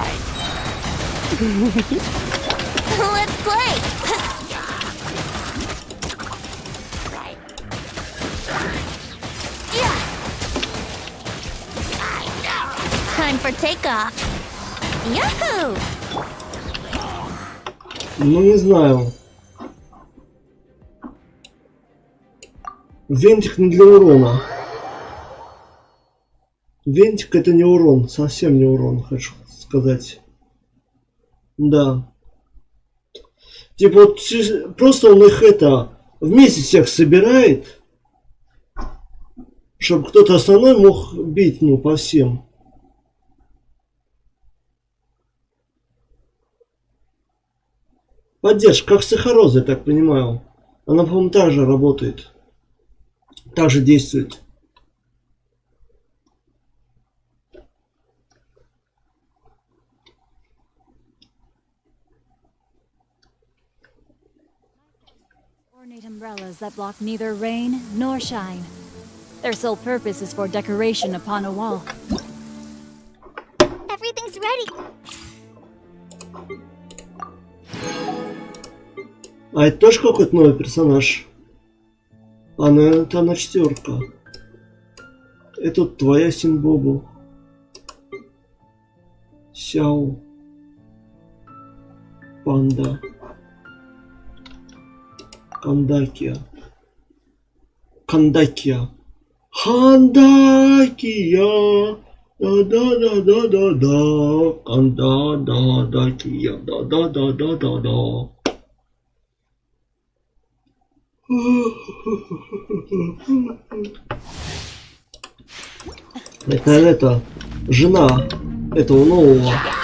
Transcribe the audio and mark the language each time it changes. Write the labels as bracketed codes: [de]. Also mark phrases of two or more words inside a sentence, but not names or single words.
[en] Let's play. Yeah. Time for takeoff. Yahoo! [ru] Ну не знаю. Вентик не для урона. Вентик это не урон, совсем не урон, хочу сказать. Да. Типа вот просто он их это вместе всех собирает, чтобы кто-то основной мог бить, ну, по всем. Поддержка, как Сахароза, я так понимаю. Она, по-моему, так же работает. Так же действует. [en] Ornate umbrellas that block neither rain nor shine. Their sole purpose is for decoration upon a wall. Everything's ready. [ru] А это тоже какой-то новый персонаж? Это она четверка. Это твоя Синбобу. Сяо. Панда. Кандакия. Кандакия. Хандакия. Да-да-да-да-да-да. Канда-да-да-кия. Да-да-да-да-да-да. Это, наверное, это жена этого нового.